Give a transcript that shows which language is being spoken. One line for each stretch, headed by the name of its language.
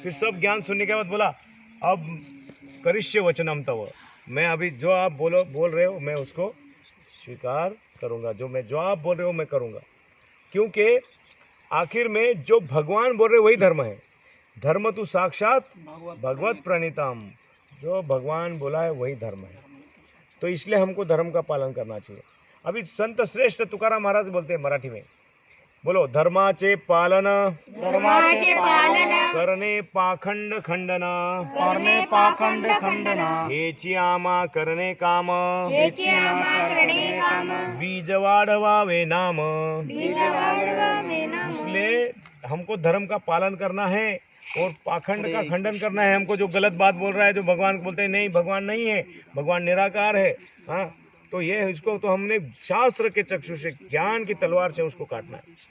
Hindi: फिर सब ज्ञान सुनने के बाद बोला अब
Sanskrit: करिष्य वचनम तव,
Hindi: मैं अभी जो आप बोल रहे हो मैं उसको स्वीकार करूंगा, जो आप बोल रहे हो मैं करूंगा। क्योंकि आखिर में जो भगवान बोल रहे वही धर्म है। धर्म तो
Sanskrit: साक्षात भगवत प्रणीतम,
Hindi: जो भगवान बोला है वही धर्म है। तो इसलिए हमको धर्म का पालन करना चाहिए। अभी संत श्रेष्ठ तुकाराम महाराज बोलते हैं मराठी में, बोलो
Marathi: धर्माचे पालन करणे पाखंड खंडना, हेची आमा करणे काम, बीज वाढवावे नाम।
Hindi: इसलिए हमको धर्म का पालन करना है और पाखंड का खंडन करना है। हमको जो गलत बात बोल रहा है, जो भगवान को बोलते हैं नहीं भगवान नहीं है, भगवान निराकार है, हाँ, तो ये इसको तो हमने शास्त्र के चक्षु से ज्ञान की तलवार से उसको काटना है।